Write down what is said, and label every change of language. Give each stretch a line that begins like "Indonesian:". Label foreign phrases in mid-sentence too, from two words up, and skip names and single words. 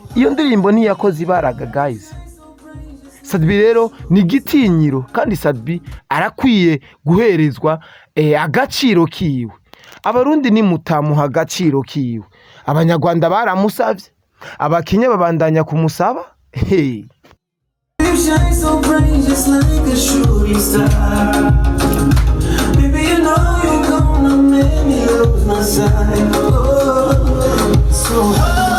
Rundi: Iyo ndirimbo ni yakoze ibaraga guys. Sat B rero ni gitinyiro, kandi Sat B arakwiye guherezwa agaciro kiwe. Abarundi ni mutamuha agaciro kiwe. Abanyarwanda baramusavye, abakenya babandanya kumusaba.
English: You shine so bright just like a shooting star. Baby, you know you're gonna make me lose my sight. Oh, so